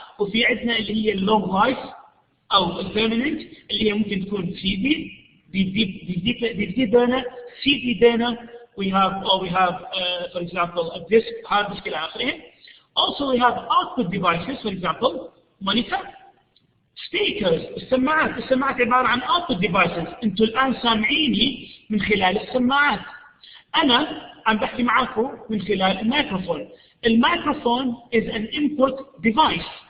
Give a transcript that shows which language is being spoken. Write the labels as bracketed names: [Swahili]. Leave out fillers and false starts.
[Arabic] وفي عندنا اللي هي long life أو permanent اللي هي ممكن تكون CD, DVD donor, CD donor. [English] We have for example a disk, hard disk [Arabic] إلى آخره. [English] Also we have output devices, for example monitor, speakers. [Arabic] السماعات عبارة عن output devices. انتوا الآن سامعيني من خلال السماعات. أنا عم بحكي معاكم من خلال الميكروفون. [English] الميكروفون is an input device.